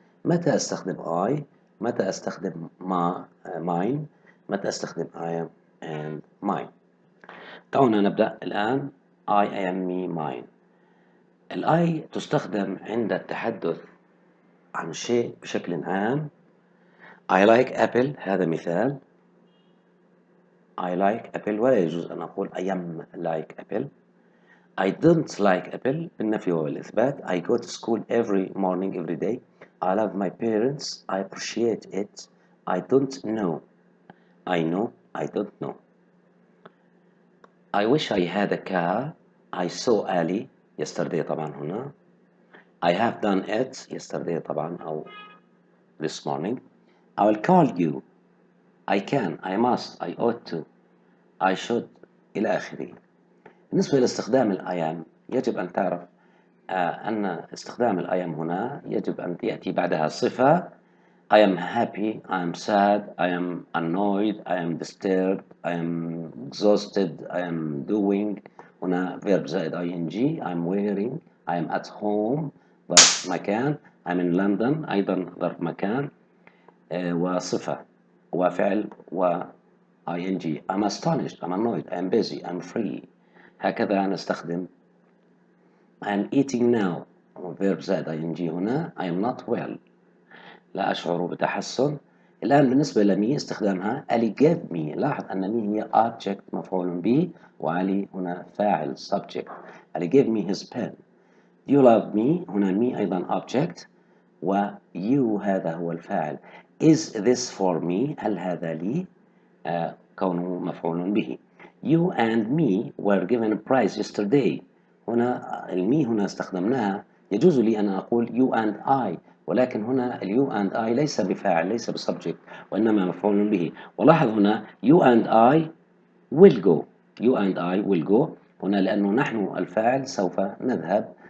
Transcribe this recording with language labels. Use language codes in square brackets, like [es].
[ar] متى أستخدم I؟ متى أستخدم mine؟ متى أستخدم I am and mine؟ دعونا نبدأ الآن. [en] I am, me, mine. [ar] الآي تستخدم عند التحدث عن شيء بشكل عام. [en] I like apple، [ar] هذا مثال. [en] I like apple، [ar] ولا يجوز أن أقول [en] I am like apple. I don't like apple [ar] بالنفي والإثبات. [en] I go to school every morning, every day. I love my parents. I appreciate it. I don't know. I know. I don't know. I wish I had a car. I saw Ali yesterday [ar] طبعا هنا. [en] I have done it yesterday [ar] طبعا أو [en] this morning. I will call you. I can, I must, I ought to, I should [ar] إلى آخره. بالنسبة لاستخدام الأيام يجب أن تعرف أن استخدام الأيام هنا يجب أن يأتي بعدها صفة. [en] I am happy, I am sad, I am annoyed, I am disturbed, I am exhausted, I am doing. [ar] هنا verb زائد ing. [en] I am wearing, I am at home [ar] ظرف مكان. [en] I am in London [ar] أيضا ظرف مكان وصفة وفعل و ing. [en] I'm astonished, I'm annoyed, I'm busy, I'm free. [ar] هكذا نستخدم. [en] I'm eating now verb زائد ing هنا. I am not well، [ar] لا أشعر بتحسن. الآن بالنسبة لمي استخدامها [en] Ali gave me. [ar] لاحظ أن مي هي object مفعول به، وعلي هنا فاعل subject. [en] Ali gave me his pen. You love me، [ar] هنا me أيضا object و you هذا هو الفاعل. [en] Is this for me؟ [ar] هل هذا لي؟ كونه مفعول به. [en] You and me were given a prize yesterday. [ar] هنا المي هنا استخدمناها. يجوز لي أن أقول you and I، ولكن هنا you and I ليس بفاعل، ليس بسبجكت، وإنما مفعول به. ولاحظ هنا [en] you and I will go. You and I will go [ar] هنا لأنه نحن الفاعل سوف نذهب.